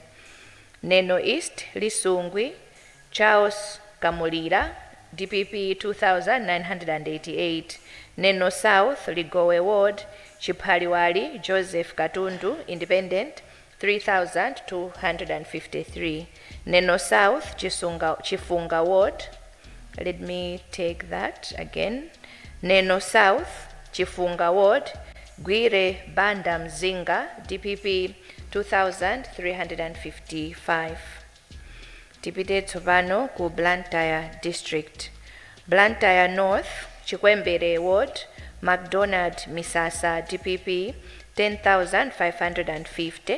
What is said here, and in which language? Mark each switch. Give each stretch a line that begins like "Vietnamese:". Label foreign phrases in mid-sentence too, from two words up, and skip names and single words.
Nyanja: Neno East Lisungwi Charles Kamulira DPP 2,988. Neno South Ligowe Ward Chipaliwali Joseph Katundu Independent 3,253.
English: Neno South Chifunga Ward, let me take that again.
Nyanja: Neno South Chifunga Ward Gwire Banda Mzinga DPP 2,355. Tipite tsopano ku Blantyre District. Blantyre North Chikwembere Ward McDonald Misasa DPP 10,550.